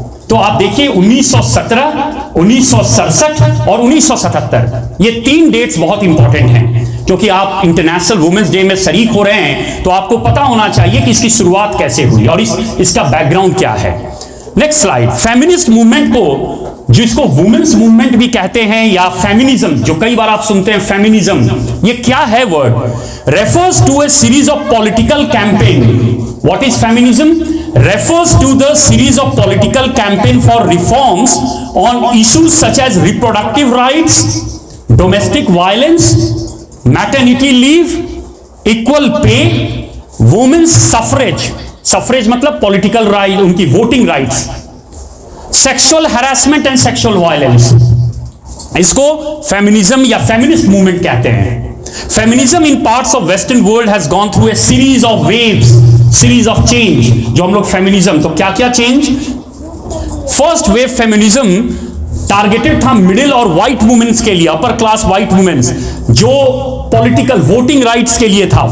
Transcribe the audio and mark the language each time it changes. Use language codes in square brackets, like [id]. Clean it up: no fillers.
[hi] तो आप देखिए 1917, 1967 और 1977, ये 3 डेट्स बहुत इंपॉर्टेंट हैं, क्योंकि आप इंटरनेशनल वुमेन्स डे में शरीक हो रहे हैं तो आपको पता होना चाहिए कि इसकी शुरुआत कैसे हुई और इसका बैकग्राउंड क्या है। Next slide. फेमिनिस्ट मूवमेंट को, जिसको वुमेन्स मूवमेंट भी कहते हैं या फेमिनिज्म, जो कई बार आप सुनते हैं फेमिनिज्म, ये क्या है word? [en] Refers to a series of political campaign. What is feminism? refers to the series of political campaign for reforms on issues such as reproductive rights, domestic violence, maternity leave, equal pay, women's suffrage, suffrage [hi] मतलब [en] political right, [hi] उनकी [en] voting rights, sexual harassment and sexual violence। [hi] इसको feminism या feminist movement कहते हैं। [en] Feminism in parts of western world has gone through a series of waves, series of change. [hi] जो हम लोग feminism, तो क्या क्या change? First wave feminism targeted था मिडिल और व्हाइट वुमेन्स के लिए, अपर क्लास व्हाइट वुमेन्स, जो पॉलिटिकल वोटिंग राइट्स के लिए था।